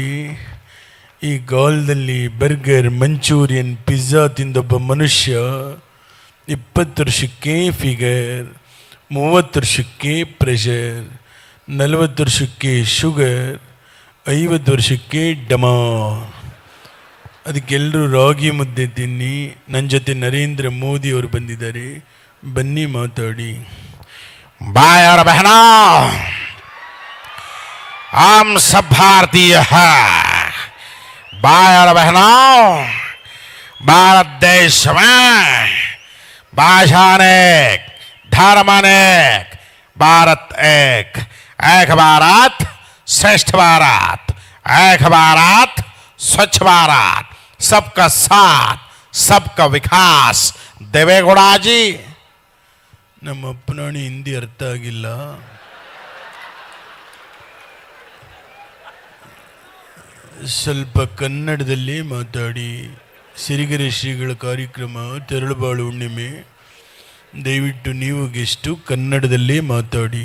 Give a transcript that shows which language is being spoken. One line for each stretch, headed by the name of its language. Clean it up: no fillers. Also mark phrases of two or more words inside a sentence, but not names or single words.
Kannada: ಈ ಕಾಲದಲ್ಲಿ ಬರ್ಗರ್, ಮಂಚೂರಿಯನ್, ಪಿಜ್ಜಾ ತಿಂದೊಬ್ಬ ಮನುಷ್ಯ 20 ವರ್ಷಕ್ಕೆ ಫಿಗರ್, 30 ವರ್ಷಕ್ಕೆ ಪ್ರೆಷರ್, 40 ವರ್ಷಕ್ಕೆ ಶುಗರ್, 50 ವರ್ಷಕ್ಕೆ ಡಮಾ. ಅದಕ್ಕೆಲ್ಲರೂ ರಾಗಿ ಮುದ್ದೆ ತಿನ್ನಿ. ನನ್ನ ಜೊತೆ ನರೇಂದ್ರ ಮೋದಿ ಅವರು ಬಂದಿದ್ದಾರೆ, ಬನ್ನಿ ಮಾತಾಡಿ.
Hindi: भाई और बहनों, हम सब भारतीय हैं। भाई और बहनों, भारत देश में भाषा अनेक, धर्म अनेक, भारत एक। एक भारत श्रेष्ठ भारत, एक भारत स्वच्छ भारत, सबका साथ, सबका विकास। देवेगौड़ा जी,
Kannada: ನಮ್ಮ ಅಪ್ಪನಾಣಿ ಹಿಂದಿ ಅರ್ಥ ಆಗಿಲ್ಲ. ಸ್ವಲ್ಪ ಕನ್ನಡದಲ್ಲಿ ಮಾತಾಡಿ. ಸಿರಿಗೆರೆ ಶ್ರೀಗಳ ಕಾರ್ಯಕ್ರಮ ತೆರಳುಬಾಳು ಹುಣ್ಣಿಮೆ. ದಯವಿಟ್ಟು ನೀವು ಗೆಸ್ಟು ಕನ್ನಡದಲ್ಲೇ ಮಾತಾಡಿ.